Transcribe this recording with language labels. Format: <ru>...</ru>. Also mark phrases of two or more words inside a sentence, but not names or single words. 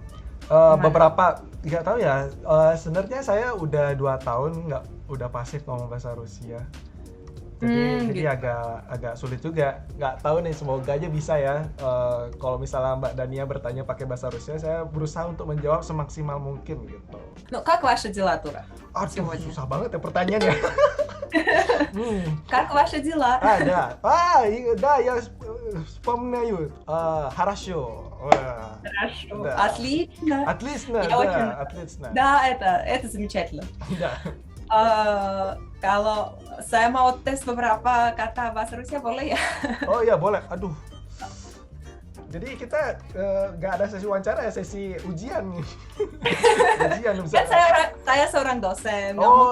<id>Beberapa, nggak tahu ya, sebenarnya saya udah 2 tahun udah pasif ngomong bahasa Rusia. Jadi Gitu. agak sulit juga. Nggak tahu nih, semoga aja bisa ya. Kalau misalnya Mbak Dania bertanya pakai bahasa Rusia, saya berusaha untuk menjawab semaksimal mungkin gitu.</id> <ru>Ну, как ваши дела, Тура?</ru> <id>Aduh, Semuanya. susah banget ya pertanyaannya.</id> <ru>Как ваши дела? Да. Да, я вспоминаю. Хорошо. Хорошо. Да. Отлично. Отлично, Я да, очень- отлично. Да, это замечательно. Да.</ru> <id>Kalau saya mau tes beberapa kata bahasa Rusia, boleh ya? Oh iya, boleh. Aduh. Jadi kita nggak ada sesi wawancara ya, sesi ujian nih. Ujian Kan bisa. saya seorang dosen, nggak Oh,</id>